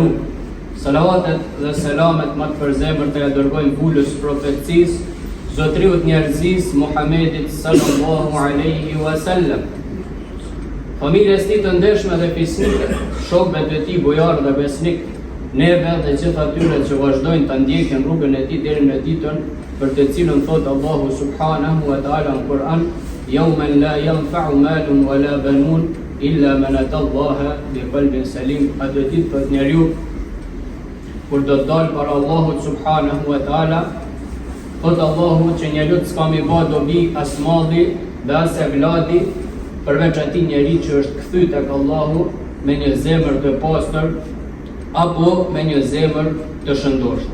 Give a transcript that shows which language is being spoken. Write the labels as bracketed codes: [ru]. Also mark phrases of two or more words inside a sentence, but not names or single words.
[sq] Salavatet dhe selamet më të përzemër të ja dërgojmë vulës profecisë, Zotriut njerëzis Muhammedit [ar] صلى الله عليه وسلم, [sq] familjes tij të ndershme dhe fisnike, shokëve të tij bujar dhe besnik, neve dhe gjithë atyre që vazhdojnë të ndjekin rrugën e tij deri në ditën për të cilën thot Allahu [ar] سبحانه وتعالى [sq] në Kur'an: [ar] "يوم لا ينفع مال ولا بنون إلا من أتى الله بقلب سليم." [sq] Atë ditë thot njeriu kur do të dalë para Allahut [ar] سبحانه وتعالى, [sq] thot Allahu që njeriu s'ka mi ba dobi as malli dhe as evladi, përveç atij njeri që është kthy tek Allahu me një zemër të pastër apo me një zemër të shëndoshtë.